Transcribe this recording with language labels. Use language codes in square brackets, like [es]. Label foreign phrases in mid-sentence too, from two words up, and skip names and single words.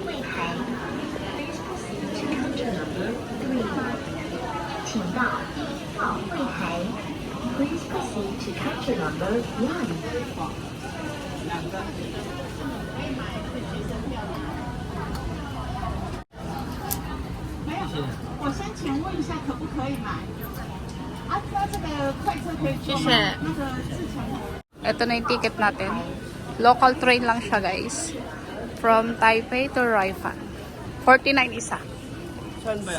[en] Please proceed to counter number 1. [zh] 我先请问一下，可不可以买？啊，那这个快车可以坐吗？谢谢。那个4层。 [tl] Ito na yung ticket natin. Local train lang siya, guys. [en] From Taipei to Roifang. 49 isa. Saan ba yan?